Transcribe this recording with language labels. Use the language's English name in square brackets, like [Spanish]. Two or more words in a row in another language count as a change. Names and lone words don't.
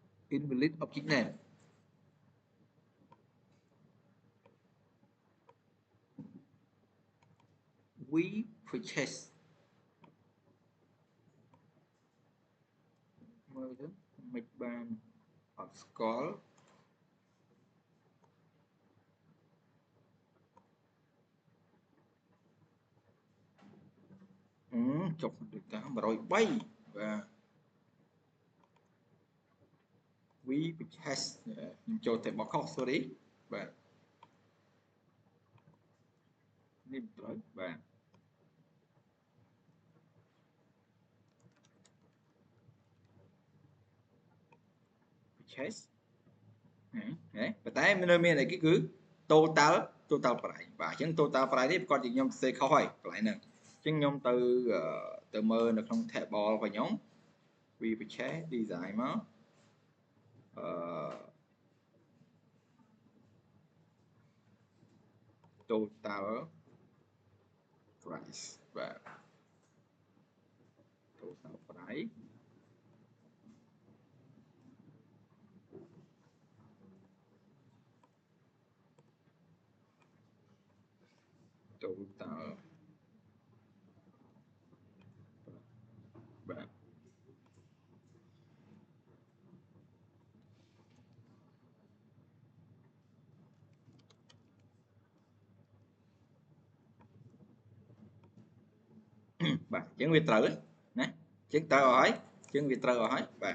[English] invalid object name we purchase [Khmer] មើលទៅមិនបានអត់ស្គាល់ ចុះដូចតា103បាទ [English] we purchase [Khmer] ខ្ញុំចូលតែបកខុស sorry បាទ នេះត្រូវបាទ purchase ហ៎ប៉ុន្តែនៅមានអីគេគឺ total price បាទអញ្ចឹង [English] total price [Khmer] នេះប្រកាសជាខ្ញុំសរសេរខុសហើយកន្លែងហ្នឹងអញ្ចឹងខ្ញុំទៅមើលនៅក្នុង table របស់ខ្ញុំ [English] we purchase design [Khmer] មក [English] total price បាទ total price total បាទ [Khmer] បាទអញ្ចឹងវាត្រូវណាអញ្ចឹងត្រូវអស់ហើយអញ្ចឹងវាត្រូវអស់ហើយបាទ